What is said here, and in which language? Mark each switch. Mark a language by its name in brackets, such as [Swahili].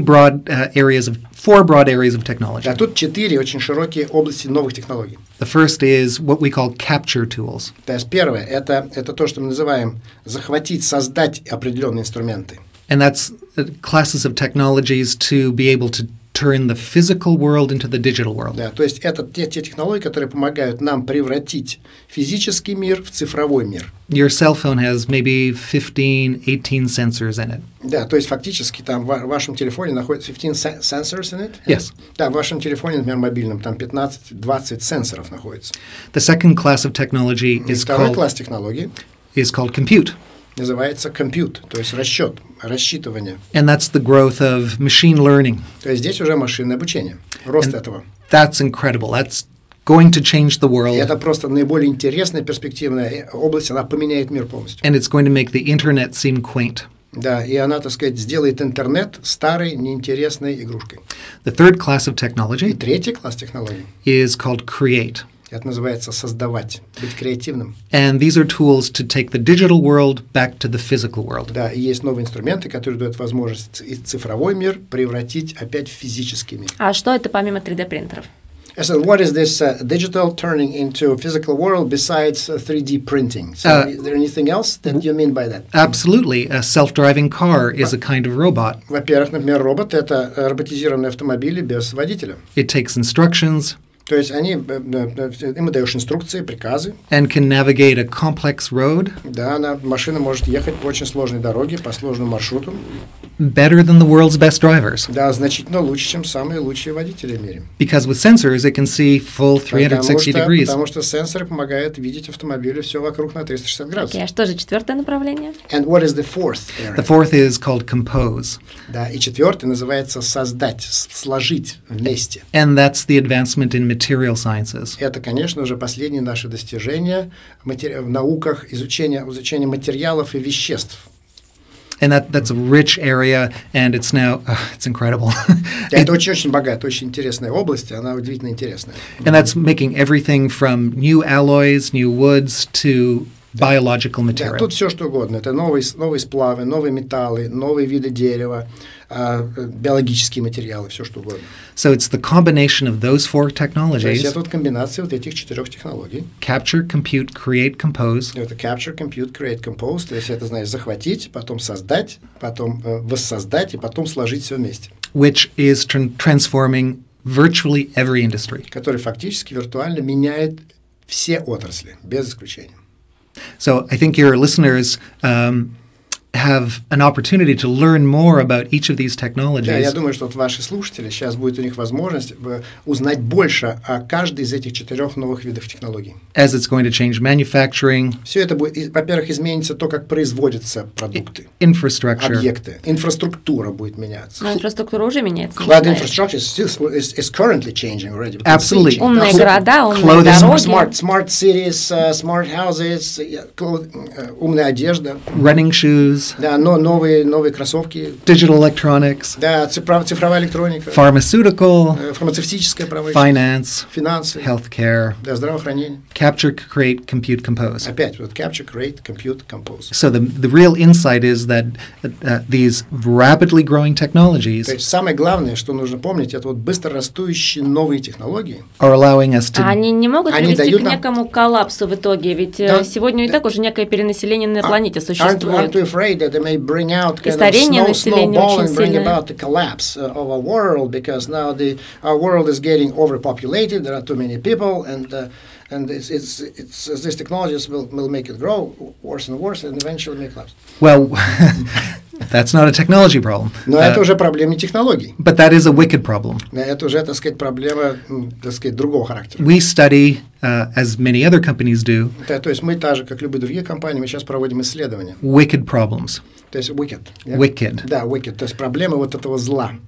[English] Four broad areas of technology. [Russian] А тут 4 очень широкие области новых технологий. [English] The first is what we call capture tools. [Russian] То есть первое – это то, что мы называем захватить, создать определенные инструменты. [English] And that's classes of technologies to be able to turn the physical world into the digital world. [Russian] Да, то есть это те технологии, которые помогают нам превратить физический мир в цифровой мир. [English] Your cell phone has maybe 15, 18 sensors in it. [Russian] Да, то есть фактически там в вашем телефоне находится 15 [English] sensors in it? Yes. [Russian] Да, в вашем телефоне, например, мобильном, там 15-20 сенсоров находится. [English] The second class of technology [Russian] Второй класс технологий [English] is called compute. [Russian] называется compute, то есть расчет, рассчитывание. [English] And that's the growth of machine learning. [Russian] То есть здесь уже машинное обучение, рост этого. [English] That's incredible. That's going to change the [Russian] И [English] world. [Russian] это просто наиболее интересная перспективная область, она поменяет мир полностью. [English] And it's going to make the internet seem quaint. [Russian] Да, и она, так сказать, сделает интернет старой, неинтересной игрушкой. [English] The third class of [Russian] И [English] technology [Russian] третий класс технологий, [English] is called create. [Russian] это называется создавать, быть креативным. [English] And these are tools to take the digital world back to the physical world. [Russian] Да, и есть новые инструменты, которые дают возможность и цифровой мир превратить опять в физический мир. А что это помимо 3D-принтеров? [English] So what is this digital turning into physical world besides 3D printing? So is there anything else that you mean by that? Absolutely. A self-driving car is a kind of robot. [Russian] Во-первых, например, робот – это роботизированные автомобили без водителя. [English] It takes instructions [Russian] То есть им даешь инструкции, приказы. [English] and can navigate a complex road [Russian] Да, машина может ехать по очень сложной дороге, по сложному маршруту. [English] better than the world's best drivers. [Russian] Да, значительно лучше, чем самые лучшие водители в мире. [English] Because with sensors, it can see full 360 degrees. [Russian] Потому что сенсоры помогают видеть автомобили все вокруг на 360 градусов. А что же четвертое направление? [English] And what is the fourth area? The fourth is called compose. [Russian] Да, и четвертый называется создать, сложить вместе. [English] And that's the advancement in material sciences. [Russian] Это, конечно же, последние наши достижения в науках изучения материалов и веществ. [English] And that's a rich area, and it's now, it's incredible. [Russian] Это очень богатая, очень интересная область, она удивительно интересная. [English] And that's making everything from new alloys, new woods, to biological [Russian] Да, [English] material. [Russian] тут все что угодно. Это новые сплавы, новые металлы, новые виды дерева, биологические материалы, все что угодно. [English] So it's the combination of those four [Russian] То есть [English] technologies, [Russian] это вот комбинация вот этих 4 технологий. [English] capture, compute, create, compose, [Russian] Это capture, compute, create, compose. То есть это, знаешь, захватить, потом создать, потом воссоздать и потом сложить все вместе. [English] which is transforming virtually every industry. [Russian] Который фактически виртуально меняет все отрасли, без исключения. [English] So I think your listeners have an opportunity to learn more about each of these technologies. [Russian] Да, я думаю, что вот ваши слушатели, сейчас будет у них возможность узнать больше о каждой из этих 4 новых видов технологий. [English] As it's going to change manufacturing. [Russian] Все это будет, во-первых, изменится то, как производятся продукты, [English] infrastructure, [Russian] объекты, инфраструктура будет меняться. Но инфраструктура уже меняется. [English] But infrastructure is currently changing already. Absolutely. [Russian] Умные города, умные дороги. [English] Smart cities, smart houses, [Russian] умная одежда. [English] Running shoes. [Russian] Да, но новые кроссовки. [English] Digital electronics. [Russian] Да, цифровая электроника. [English] Pharmaceutical. [Russian] Фармацевтическая промышленность. [English] Finance. [Russian] Финансы. [English] Healthcare. [Russian] Да, здравоохранение. [English] Capture, create, compute, compose. [Russian] Опять вот capture, create, compute, compose. [English] So the real insight is that these rapidly growing technologies [Russian] То есть самое главное, что нужно помнить, это вот быстро растущие новые технологии. [English] Are allowing us to. [Russian] Они не могут привести к некому коллапсу в итоге, ведь сегодня и так уже некое перенаселение на планете существует. [English] Aren't we afraid that they may bring out kind of snowball and bring about the collapse of our world because now our world is getting overpopulated. There are too many people, and these technologies will make it grow worse and worse, and eventually may collapse. Well, that's not a technology problem. [Russian] Но это уже проблема не технологий. [English] But that is a wicked problem. [Russian] Это уже, так сказать, проблема, так сказать, другого характера. [English] We study, as many other companies do. [Russian] То есть мы так же, как любые другие компании, мы сейчас проводим исследования. [English] Wicked problems. [Russian] То есть wicked. [English] Yeah? Wicked. [Russian] Да, wicked. То есть проблемы вот этого зла.